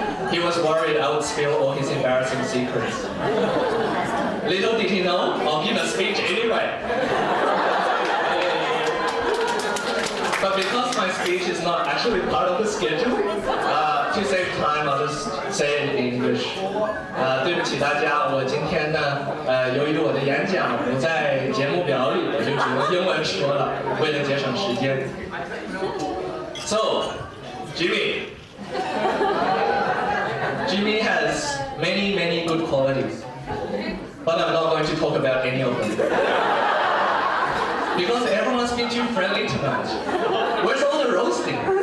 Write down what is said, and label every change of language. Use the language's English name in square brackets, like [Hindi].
[English] He was worried I would spill all his embarrassing secrets. Little did he know, I'll give a speech anyway. But because my speech is not actually part of the schedule, to save time, I'll just say it in English. [Chinese] 对不起大家，我今天呢，由于我的演讲不在节目表里，我就只用英文说了，为了节省时间。 [English] So, Jimmy has many good qualities, but I'm not going to talk about any of them. Because everyone's been too friendly tonight. Where's all the roasting?